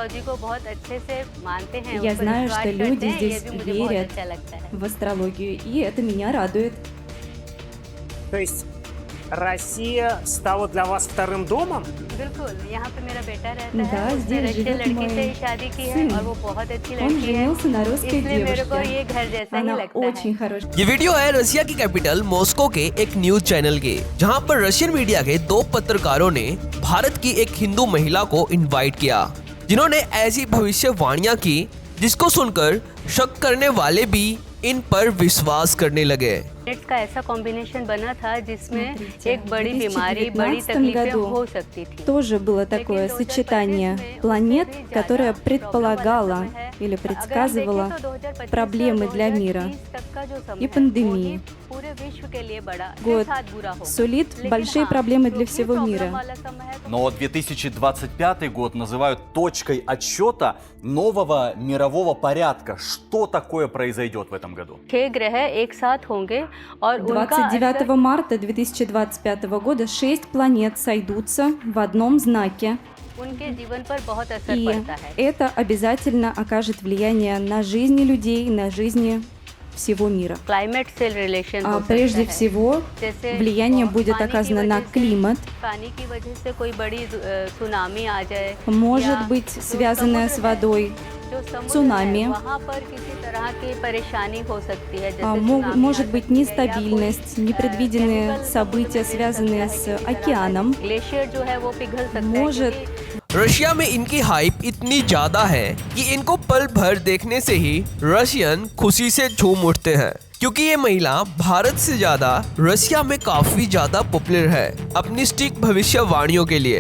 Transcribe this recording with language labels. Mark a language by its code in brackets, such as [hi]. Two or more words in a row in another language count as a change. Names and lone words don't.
[ru] Я знаю, что люди здесь верят в астрологию, и это меня радует. То есть Россия стала для вас вторым домом? Да, здесь живет мой сын. Он женился на русской девушке. Она очень хорошая. [hi] ये वीडियो है रशिया की कैपिटल मॉस्को के एक [en] news channel [hi] के, जहां पर [en] Russian media [hi] के दो पत्रकारों ने भारत की एक हिंदू महिला को इनवाइट किया, जिन्होंने ऐसी भविष्यवाणियां की जिसको सुनकर शक करने वाले भी इन पर विश्वास करने लगे। प्लैनेट्स का ऐसा कॉम्बिनेशन बना था जिसमें एक बड़ी बीमारी, बड़ी तकलीफें हो सकती थी। [ru] Тоже было такое сочетание планет, которое предполагало или предсказывало проблемы для мира и пандемии. Год сулит большие проблемы для всего мира. Но 2025 год называют точкой отсчета нового мирового порядка. Что такое произойдет в этом году? [hi] 6 ग्रह एक साथ होंगे और [ru] 29 марта 2025 года 6 планет сойдутся в одном знаке. [hi] उनके जीवन पर बहुत असर [ru] И [hi] पड़ता है। [ru] это обязательно окажет влияние на жизни людей, на жизни всего мира. [hi] क्लाइमेट से रिलेशन हो सकता [ru] Прежде [hi] है। [ru] всего, [hi] जैसे [ru] влияние будет [hi] पानी की [ru] оказано [hi] वजह [ru] на [hi] से- [ru] климат, [hi] पानी की वजह से कोई बड़ी सुनामी आ जाए, [ru] может [hi] या [ru] быть [hi] जो [ru] связанное [hi] समुद्र [ru] с [hi] है, [ru] водой, [hi] जो समुद्र [ru] цунами. [hi] है, वहाँ पर किसी तरह की परेशानी हो सकती है, जैसे सुनामी [ru] может [hi] आ [ru] быть [hi] सकती है, या [ru] нестабильность, [hi] कोई, [ru] непредвиденные [hi] chemical [ru] события, [hi] समुद्र में [ru] связанные [hi] मिल [ru] с [hi] सकता है, [ru] океаном. [hi] ग्लेशियर जो है वो पिघल सकता [ru] Может [hi] है क्योंकि रशिया में इनकी हाइप इतनी ज्यादा है कि इनको पल भर देखने से ही रशियन खुशी से झूम उठते हैं, क्योंकि ये महिला भारत से ज्यादा रशिया में काफी ज्यादा पॉपुलर है अपनी सटीक भविष्यवाणियों के लिए।